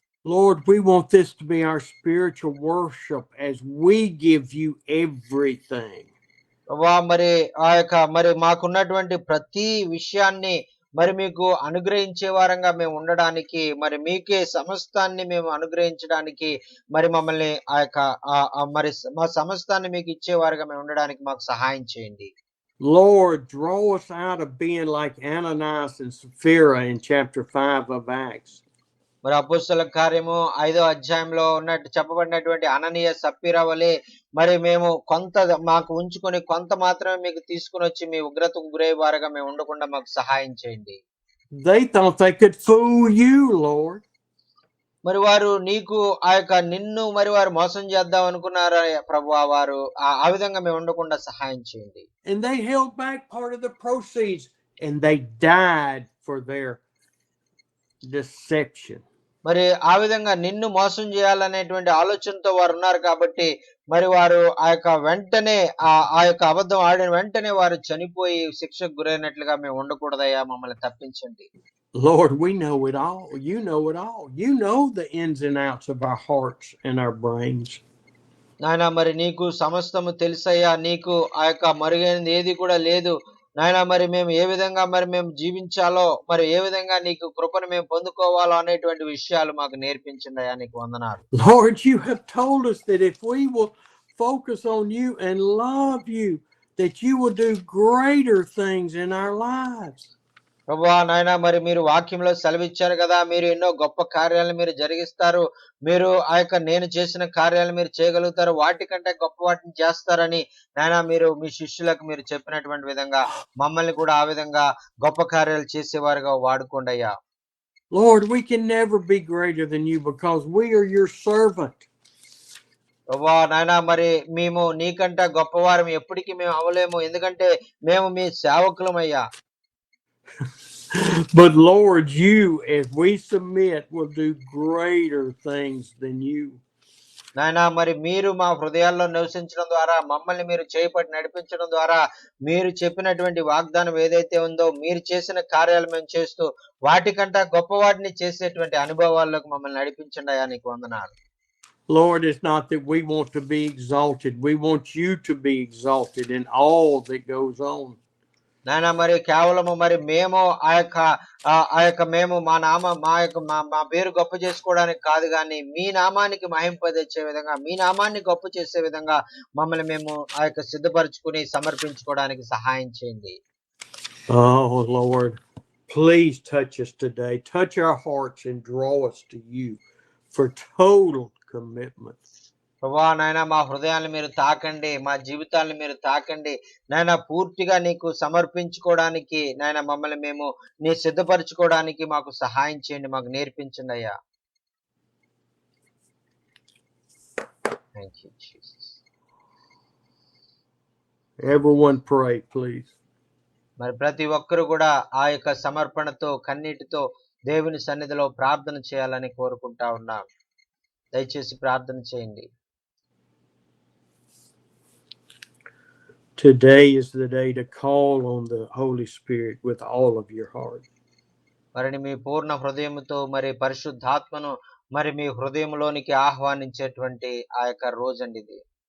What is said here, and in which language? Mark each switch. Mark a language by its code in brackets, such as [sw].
[en] Lord, we want this to be our spiritual worship as we give you everything. [te] ప్రభువా మరి ఆ యొక్క మరి మాకున్నటువంటి ప్రతి విషయాన్ని మరి మీకు అనుగ్రహించే వారంగా మేము ఉండడానికి మరి మీకే సమస్తాన్ని మేము అనుగ్రహించడానికి మరి మమ్మల్ని ఆ యొక్క మరి మా సమస్తాన్ని మీకు ఇచ్చేవారుగా మేము ఉండడానికి మాకు సహాయం చేయండి. [en] Lord, draw us out of being like Ananias and Sapphira in chapter 5 of Acts. [te] మరి అపోస్తల కార్యము 5వ అధ్యాయంలో ఉన్నట్టు చెప్పబడినటువంటి అననీయ సప్పీరా వలె మరి మేము కొంత మాకు ఉంచుకొని కొంత మాత్రమే మీకు తీసుకుని వచ్చి మీ ఉగ్రతకు గురయ్యే వారుగా మేము ఉండకుండా మాకు సహాయం చేయండి. [en] They thought they could fool you, Lord. [te] మరి వారు నీకు ఆ యొక్క నిన్ను మరి వారు మోసం చేద్దాం అనుకున్నారా ప్రభువా, వారు ఆ విధంగా మేము ఉండకుండా సహాయం చేయండి. [en] And they held back part of the proceeds and they died for their deception. [te] మరి ఆ విధంగా నిన్ను మోసం చేయాలనేటువంటి ఆలోచనతో వారు ఉన్నారు కాబట్టి మరి వారు ఆ యొక్క వెంటనే ఆ యొక్క అబద్ధం ఆడిన వెంటనే వారు చనిపోయి శిక్షకు గురైనట్లుగా మేము ఉండకూడదయ్యా, మమ్మల్ని తప్పించండి. [en] Lord, we know it all. You know it all. You know the ins and outs of our hearts and our brains. [te] నాయన మరి నీకు సమస్తము తెలుసయ్యా, నీకు ఆ యొక్క మరుగైనది ఏది కూడా లేదు నాయన. మరి మేము ఏ విధంగా మరి మేము జీవించాలో, మరి ఏ విధంగా నీకు కృపను మేము పొందుకోవాలో అనేటువంటి విషయాలు మాకు నేర్పించండి అయ్యా, నీకు వందనాలు. [en] Lord, you have told us that if we will focus on you and love you, that you will do greater things in our lives. [te] ప్రభువా నాయన మరి మీరు వాక్యంలో సెలవిచ్చారు కదా, మీరు ఎన్నో గొప్ప కార్యాలను మీరు జరిగిస్తారు, మీరు ఆ యొక్క నేను చేసిన కార్యాలు మీరు చేయగలుగుతారు, వాటికంటే గొప్ప వాటిని చేస్తారని నాయన మీరు మీ శిష్యులకు మీరు చెప్పినటువంటి విధంగా మమ్మల్ని కూడా ఆ విధంగా గొప్ప కార్యాలు చేసేవారుగా వాడుకోండి అయ్యా. [en] Lord, we can never be greater than you because we are your servant. [te] ప్రభువా నాయన మరి మేము నీకంటే గొప్పవారం ఎప్పటికీ మేము అవలేము, ఎందుకంటే మేము మీ సేవకులమయ్యా. [en] But Lord, you, as we submit, will do greater things than you. [te] నాయనా మరి మీరు మా హృదయాల్లో నివసించడం ద్వారా, మమ్మల్ని మీరు చేపట్టి నడిపించడం ద్వారా, మీరు చెప్పినటువంటి వాగ్దానం ఏదైతే ఉందో, మీరు చేసిన కార్యాలు మేము చేస్తూ వాటికంటే గొప్ప వాటిని చేసేటువంటి అనుభవాల్లోకి మమ్మల్ని నడిపించండి అయ్యా, నీకు వందనాలు. [en] Lord, it's not that we want to be exalted. We want you to be exalted in all that goes on. [te] నాయన మరి కేవలము మరి మేము ఆ యొక్క మేము మా పేరు గొప్ప చేసుకోవడానికి కాదు, కానీ మీ నామానికి మహింప తెచ్చే విధంగా, మీ నామాన్ని గొప్ప చేసే విధంగా మమ్మల్ని మేము ఆ యొక్క సిద్ధపరచుకుని సమర్పించుకోవడానికి సహాయం చేయండి. [en] Oh Lord, please touch us today. Touch our hearts and draw us to you for total commitment. [te] ప్రభువా నాయన మా హృదయాన్ని మీరు తాకండి, మా జీవితాన్ని మీరు తాకండి నాయన. పూర్తిగా నీకు సమర్పించుకోవడానికి నాయన మమ్మల్ని మేము నీ సిద్ధపరచుకోవడానికి మాకు సహాయం చేయండి, మాకు నేర్పించండి అయ్యా. [en] Thank you Jesus. Everyone pray, please. [te] మరి ప్రతి ఒక్కరు కూడా ఆ యొక్క సమర్పణతో కన్నీటితో దేవుని సన్నిధిలో ప్రార్థన చేయాలని కోరుకుంటా ఉన్నాం. దయచేసి ప్రార్థన చేయండి. [en] Today is the day to call on the Holy Spirit with all of your heart. [te] మరి మీ పూర్ణ హృదయముతో మరి పరిశుద్ధాత్మను మరి మీ హృదయంలోనికి ఆహ్వానించేటువంటి ఆ యొక్క రోజండి ఇది.